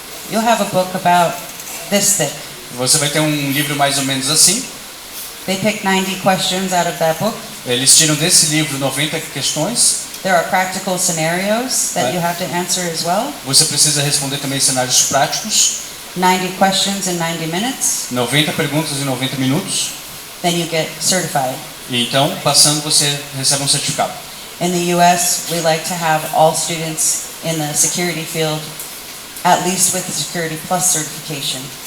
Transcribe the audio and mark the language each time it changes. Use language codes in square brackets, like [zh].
[en] You'll have a book about this thick. [pt] Você vai ter um livro mais ou menos assim. [en] They pick 90 questions out of that book. [pt] Eles tiram desse livro 90 questões. [en] There are practical scenarios that you have to answer as well. [pt] Você precisa responder também cenários práticos. [en] 90 questions in 90 minutes, [pt] 90 perguntas em 90 minutos. [en] then you get certified. [pt] E então, passando, você recebe um certificado. [en] In the US, we like to have all students in the security field at least with the Security Plus certification.